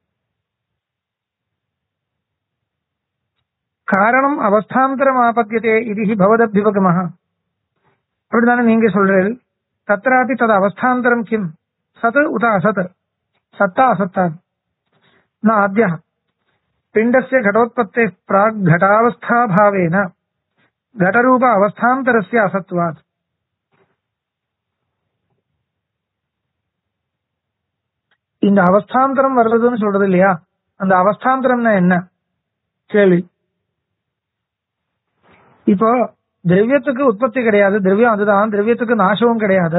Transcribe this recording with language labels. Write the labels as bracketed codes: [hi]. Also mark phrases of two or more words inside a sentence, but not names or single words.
[sa] कारणम् अवस्थान्तरम् आपद्यते इति भवताभ्युपगमः. [ta] அப்படித்தானே நீங்க சொல்றீர்கள். [sa] तत्रापि तत् अवस्थान्तरं किं सत् उत असत्, सत्ता असत्ता न आद्य पिण्डस्य घटोत्पत्तेः प्राक् घटावस्था भावेन घटरूप अवस्थान्तरस्य असत्त्वात्. [ta] இந்த அவஸ்தாந்தரம் வர்றதுன்னு சொல்றது இல்லையா, அந்த அவஸ்தாந்தரம்னா என்ன கேள்வி. இப்போ திரவியத்துக்கு உற்பத்தி கிடையாது, திரவியம் அதுதான், திரவியத்துக்கு நாசமும் கிடையாது.